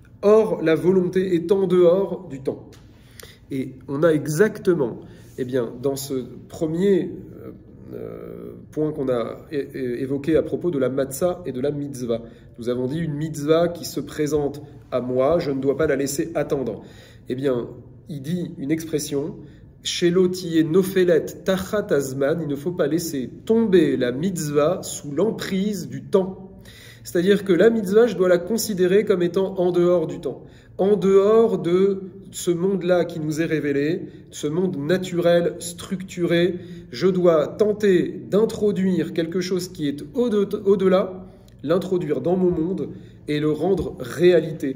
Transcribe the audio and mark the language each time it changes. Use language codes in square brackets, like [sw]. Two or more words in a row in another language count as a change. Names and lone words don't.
[fr] Or, la volonté est en dehors du temps. Et on a exactement, eh bien, dans ce premier point qu'on a évoqué à propos de la matzah et de la mitzvah. Nous avons dit une mitzvah qui se présente à moi, je ne dois pas la laisser attendre. Eh bien, il dit une expression, [he] שלא תהיה נופלת תחת הזמן, [fr] il ne faut pas laisser tomber la mitzvah sous l'emprise du temps. C'est-à-dire que la mitzvah, je dois la considérer comme étant en dehors du temps, en dehors de ce monde-là qui nous est révélé, ce monde naturel, structuré. Je dois tenter d'introduire quelque chose qui est au-delà, l'introduire dans mon monde et le rendre réalité.